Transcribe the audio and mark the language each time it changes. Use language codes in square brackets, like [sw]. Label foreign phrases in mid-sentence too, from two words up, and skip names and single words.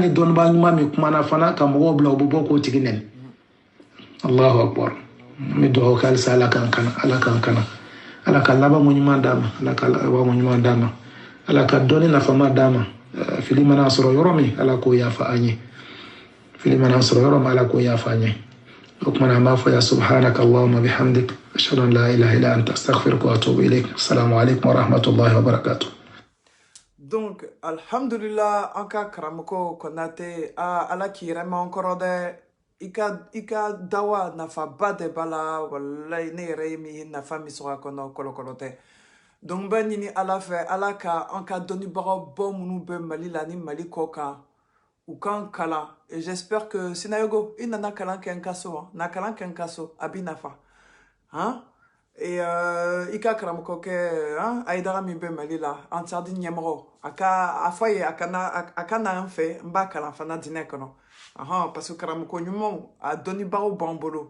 [bm] ni dɔnniba ɲuman min kumana fana ka mɔgɔw bila u bɛ bɔ k'o tigi nɛni [ar] الله أكبر [bm] n bɛ dugawu kɛ halisa ala k'an kana ala k'an kana ala ka labanko ɲuman d'a ma ala ka labanko ɲuman d'a ma ala ka dɔnni nafama d'a ma fili mana sɔrɔ yɔrɔ min ala k'o yafa an ye fili mana sɔrɔ yɔrɔ min ala k'o yafa an ye o kumana an b'a fɔ [ar] يا سبحانك اللهم بحمدك أشهد أن لا إله إلا أنت أستغفرك وأتوب إليك السلام عليكم ورحمة الله وبركاته. [bm] Donc alhamdulillah an ka karamɔgɔ Konate ala k'i yɛrɛ mɛn an kɔrɔ dɛ i ka dawa nafaba de b'a la walayi ne yɛrɛ ye min nafa min sɔrɔ a kɔnɔ kɔlɔkɔlɔ tɛ donc n bɛ ɲini ala fɛ ala ka an ka dɔnnibagaw bɔ minnu bɛ mali la ni mali kɔ kan u kan kalan [fr] et j'espère que [bm] Sinayogo i nana kalan kɛ n ka so na kalan kɛ n ka so a b'i nafa et i ka karamɔgɔ kɛ Ayidara min bɛ mali la an sardi ɲɛmɔgɔ a fɔ a ye a ka na an fɛ n b'a kalan fana diinɛ kɔnɔ [fr] parce que [bm] karamɔgɔ ɲumanw a dɔnnibagaw b'an bolo